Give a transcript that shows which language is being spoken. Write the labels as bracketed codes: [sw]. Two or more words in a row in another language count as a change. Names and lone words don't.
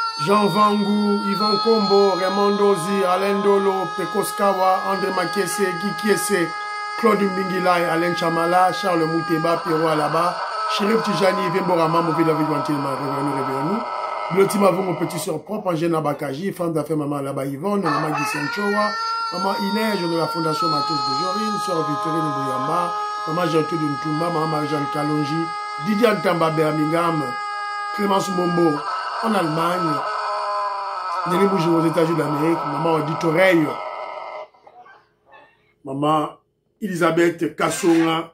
[fr] Jean Vangou, Yvan Kombo, Raymond Dozi, Alain Dolo, Pekoskawa, André Makese, Guy Kiese, Claude Mbingilai, Alain Chamala, Charles Mouteba, Pierrot Alaba, Chérif Tijani, Yves Borama, Mouvi David Wantilma, réveillons-nous. Blotima Vongo, petit soeur propre, Angène Abakaji, femme d'affaires Maman Alaba Yvonne, Maman Gisèle Chowa, Maman Inès de la Fondation Matos de Jorine, Sœur Victorine Bouyamba, Maman Gertrude Ntoumba, Maman Marie-Jeanne Kalonji, Didier Ntamba Birmingham, Clémence Mombo en Allemagne, Nelly Boujou aux États-Unis d'Amérique, Maman Odite Oreille, Maman Elisabeth Kassonga.